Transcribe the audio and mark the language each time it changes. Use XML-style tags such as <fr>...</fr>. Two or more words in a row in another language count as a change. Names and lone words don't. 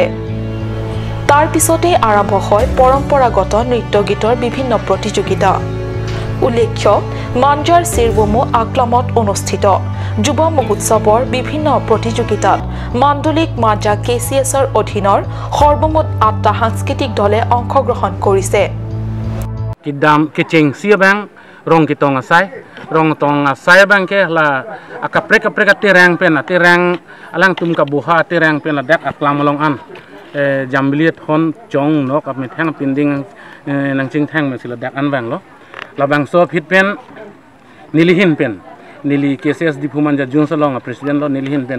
<as>তাৰ পিছতেই আৰম্ভ হয় পৰম্পৰাগত নৃত্য গীতৰ বিভিন্ন প্ৰতিযোগিতা। উল্লেখ্য, মাঞ্জাৰ চিৰবুমু আকলামত অনুষ্ঠিত যুৱ মহোৎসৱৰ বিভিন্ন প্ৰতিযোগিতাত মাণ্ডলিক মাঞ্জা কেচিএছৰ অধীনৰ সৰ্বমুঠ 8টা সাংস্কৃতিক দলে অংশগ্ৰহণ কৰিছে।</as> <mjw>Kidam kecing siabang rong kitong asai rong tong asai bang ke la akaprek tirang pen tirang alang tum ka buha tirang pen la dak aklam long an jambliet hon chong nok ap mit hang pinding nang ching thang me sila dak an bang lo la bang so phit pen nilihin pen nili KCS dipuman ja jun salong president lo nilihin pen</mjw>